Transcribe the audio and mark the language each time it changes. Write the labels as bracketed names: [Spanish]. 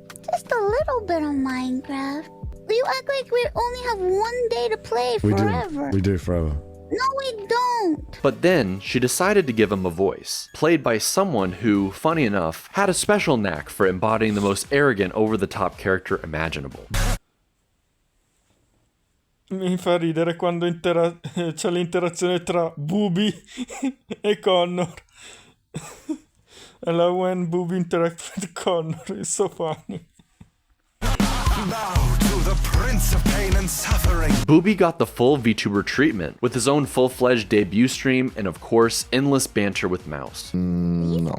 [English] Just a little bit of Minecraft. You act like we only have one day to play forever. We do forever. No, we don't. But then, she decided to give him a voice, played by someone who, funny enough, had a special knack for embodying the most arrogant, over-the-top character imaginable. [Italian] Mi fa ridere quando c'è l'interazione tra Booby e Connor. [English] I love when Booby interacts with Connor, it's so funny. Now to the Prince of Pain and Suffering. Booby got the full VTuber treatment, with his own full-fledged debut stream and of course, endless banter with Mouse. No.